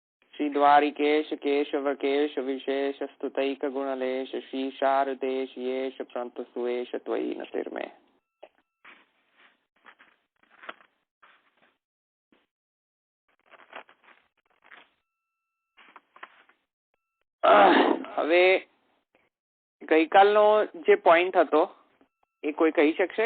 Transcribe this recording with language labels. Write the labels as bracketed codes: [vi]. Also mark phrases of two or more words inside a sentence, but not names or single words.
[sa] श्री द्वारिकेश केशव केश विशेष स्तुतैक गुणलेश श्री शारदेश येश प्रंत सुवेश त्वयि नतिर्मे। [gu] હવે ગઈકાલનો જે પોઈન્ટ હતો એ કોઈ કહી શકશે?